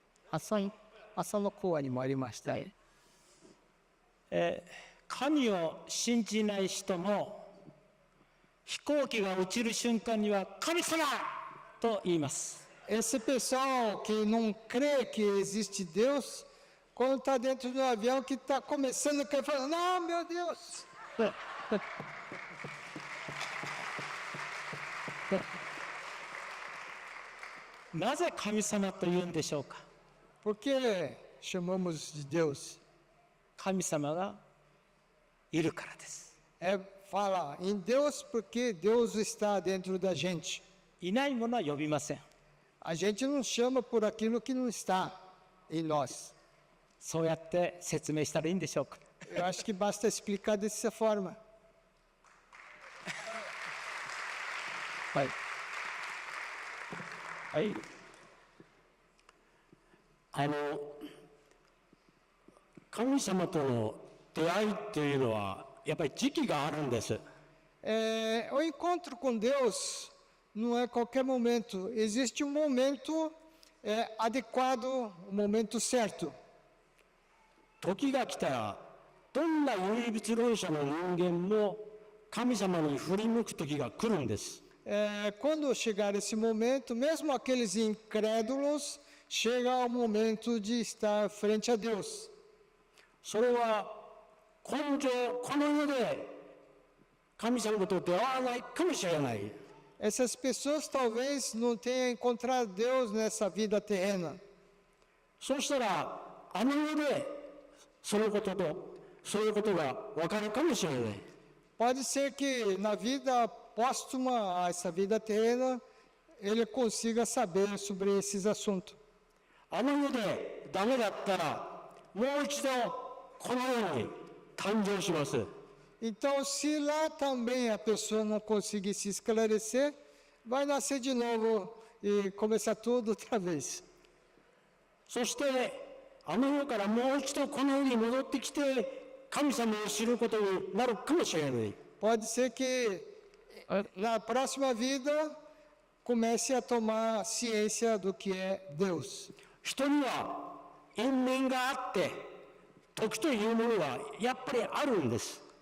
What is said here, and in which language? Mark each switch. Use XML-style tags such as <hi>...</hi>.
<ja>朝の講話にもありました。神を信じない人も飛行機が落ちる瞬間には神様と言います。</ja> <pt>Esse pessoal que não crê que existe Deus, quando está dentro do avião que está começando a cair, fala: não, meu Deus.</pt> <ja>なぜ神様と言うんでしょうか。</ja> <pt>Por que chamamos de Deus?</pt> <ja>神様がいるからです。</ja> <pt>Fala em Deus porque Deus está dentro da gente.</pt> <ja>いないものは呼びません。</ja> <pt>A gente não chama por aquilo que não está em nós.</pt> <ja>そうやって説明したらいいんでしょうか。</ja> <pt>Eu acho que basta explicar dessa forma.</pt> <ja>はい。はい。神様との出会いっていうのはやっぱり時期があるんです。</ja> <pt>O encontro com Deus não é qualquer momento. Existe um momento adequado, um momento certo.</pt> <ja>時が来たらどんな唯物論者の人間も神様に振り向く時が来るんです。</ja> <pt>Quando chegar esse momento, mesmo aqueles incrédulos, chega ao momento de estar frente a Deus.</pt> <ja>それはこの世で神様と出会わないかもしれない。</ja> <pt>Essas pessoas talvez não tenham encontrado Deus nessa vida terrena.</pt> <ja>そうしたらあの世でそういうことが分かるかもしれない。</ja> <pt>Pode ser que na vida póstuma a essa vida terrena, ele consiga saber sobre esses assuntos.</pt> <ja>あの世でダメだったらもう一度この世に誕生します。</ja> <pt>Então, se lá também a pessoa não conseguir se esclarecer, vai nascer de novo e começar tudo outra vez.</pt> <ja>そしてあの世からもう一度この世に戻ってきて神様を知ることになるかもしれない。</ja> <pt>Pode ser que na próxima vida comece a tomar ciência do que é Deus.</pt> <ja>人には因縁があって時というものがやっぱりあるんです。</ja>